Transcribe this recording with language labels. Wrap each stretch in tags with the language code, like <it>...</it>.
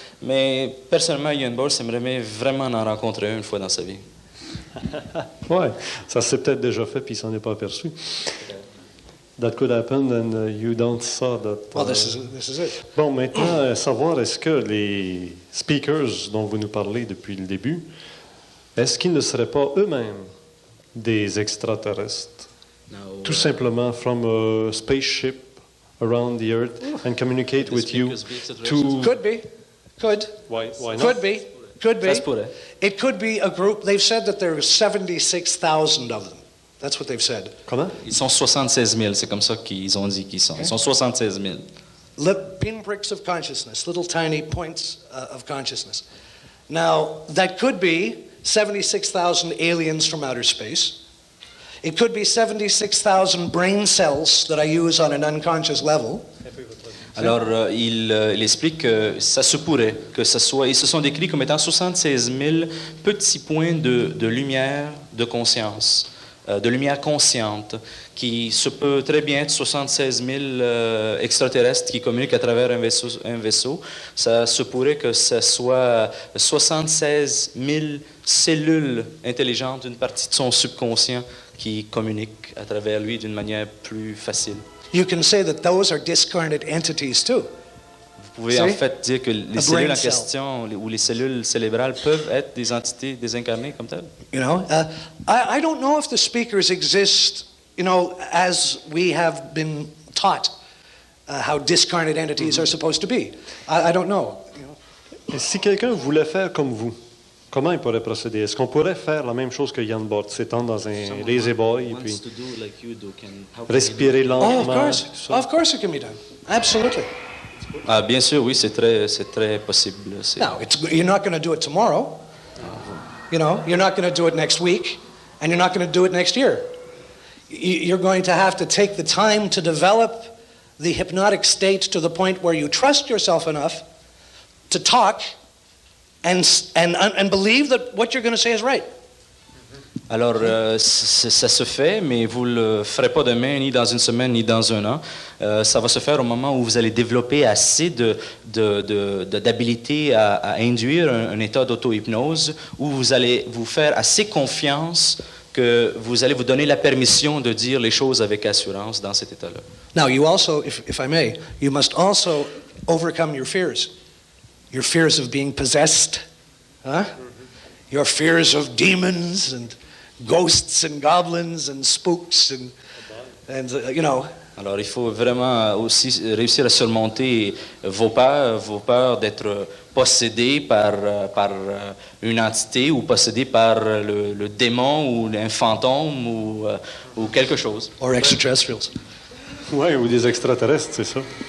<fr>Mais personnellement, Jan Bort aimerait vraiment en rencontrer une fois dans sa vie. Oui, ça s'est peut-être déjà fait puis il s'en est pas aperçu.</fr> <en>That could happen and you don't saw that. Well, this is it.</en> <fr>Bon, maintenant, savoir est-ce que les speakers dont vous nous parlez depuis le début, est-ce qu'ils ne seraient pas eux-mêmes des extraterrestres? Tout simplement</fr> <en>from a spaceship around the Earth and communicate with you to... Could be. Could. Why not? Could be. Could be.</en> <fr>Ça se pourrait.</fr> <en>It could be a group. They've said that there are 76,000 of them. That's what they've said.</en> <fr>Comment? Ils sont 76 000, c'est comme ça qu'ils ont dit qu'ils sont. Ils sont 76 000.</fr> <en>Pinpricks of consciousness, little tiny points of consciousness. Now, that could be 76,000 aliens from outer space. It could be 76,000 brain cells that I use on an unconscious level.</en> <fr>Alors, il explique que ça se pourrait que ce soit... Ils se sont décrits comme étant 76 000 petits points de lumière de conscience, de lumière consciente, qui se peut très bien être 76 000 extraterrestres qui communiquent à travers un vaisseau. Ça se pourrait que ce soit 76 000 cellules intelligentes d'une partie de son subconscient qui communiquent à travers lui d'une manière plus facile.</fr> <en>You can say that those are discarnate entities too.</en> <fr>Vous pouvez en fait dire que les cellules en question ou les cellules cérébrales peuvent être des entités désincarnées comme telles.</fr> <en>You know, I don't know if the speakers exist, you know, as we have been taught how discarnate entities are supposed to be. I don't know. You know.</en> <fr>Et si quelqu'un voulait faire comme vous, comment il pourrait procéder? Est-ce qu'on pourrait faire la même chose que Jan Bort, s'étendre dans un lazy boy et puis respirer lentement?</fr> <en>Oh, of course it can be done. Absolutely.</en> <fr>Ah, bien sûr, oui, c'est très possible.</fr> <en>Now, you're not going to do it tomorrow. You know, you're not going to do it next week, and you're not going to do it next year. You're going to have to take the time to develop the hypnotic state to the point where you trust yourself enough to talk and believe that what you're going to say is right.</en> <fr>Alors, ça se fait, mais vous ne le ferez pas demain, ni dans une semaine, ni dans un an. Ça va se faire au moment où vous allez développer assez d'habilité à induire un état d'auto-hypnose, où vous allez vous faire assez confiance que vous allez vous donner la permission de dire les choses avec assurance dans cet état-là.</fr> <en>Now, you also, if I may, you must also overcome your fears. Your fears of being possessed, huh? Your fears of demons and ghosts and goblins and spooks and you know.</en> <fr>Alors, il faut vraiment aussi réussir à surmonter vos peurs d'être possédé par une entité ou possédé par le démon ou un fantôme ou quelque chose.</fr> <en>Or extraterrestrials.</en> <fr>Oui, ou des extraterrestres, c'est ça.</fr>